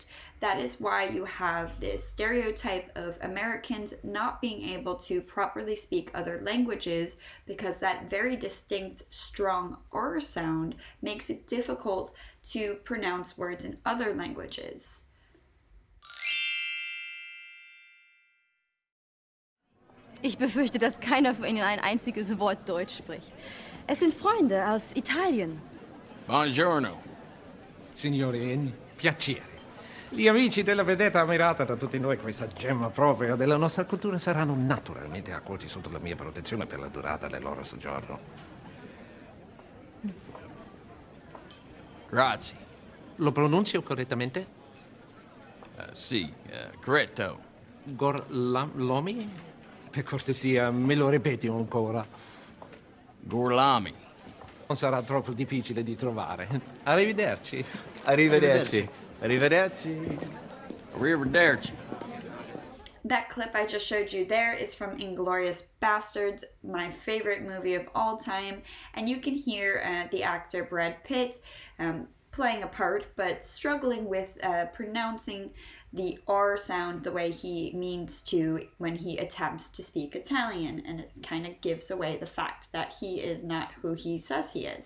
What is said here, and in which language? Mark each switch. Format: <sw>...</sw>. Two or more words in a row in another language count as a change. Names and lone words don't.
<en>That is why you have this stereotype of Americans not being able to properly speak other languages, because that very distinct, strong R sound makes it difficult to pronounce words in other languages.</en> <de>Ich befürchte, dass keiner von Ihnen ein einziges Wort Deutsch spricht. Es sind Freunde aus Italien.</de> <it>Buongiorno. Signori, è un piacere. Gli amici della vedetta ammirata da tutti noi, questa gemma propria della nostra cultura, saranno naturalmente accolti sotto la mia protezione per la durata del loro soggiorno. Grazie. Lo pronuncio correttamente? Sì, corretto. Gorlomi? Per cortesia, me lo ripeti ancora. Gorlami. Non sarà troppo difficile di trovare. Arrivederci. Arrivederci. Arrivederci. Arrivederci.</it> <en>That clip I just showed you there is from Inglourious Basterds, my favorite movie of all time, and you can hear the actor Brad Pitt playing a part, but struggling with pronouncing the R sound the way he means to when he attempts to speak Italian, and it kind of gives away the fact that he is not who he says he is.</en>